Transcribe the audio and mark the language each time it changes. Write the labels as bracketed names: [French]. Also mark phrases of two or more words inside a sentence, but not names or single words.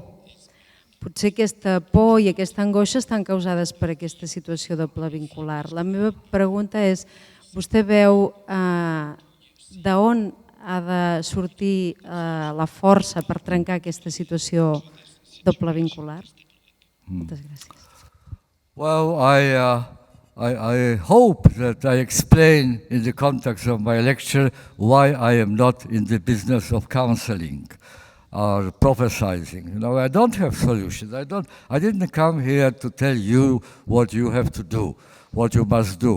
[Catalan] Potser aquesta por i aquesta angoixa estan causades per aquesta situació doble vincular. La meva pregunta és, vostè veu d'on ha de sortir la força per trencar aquesta situació doble vincular? Moltes gràcies. [English] Well, I hope that I explain in the context of my lecture why I am not in the business of counseling or prophesizing. I don't have solutions. I didn't come here to tell you what you have to do, what you must do.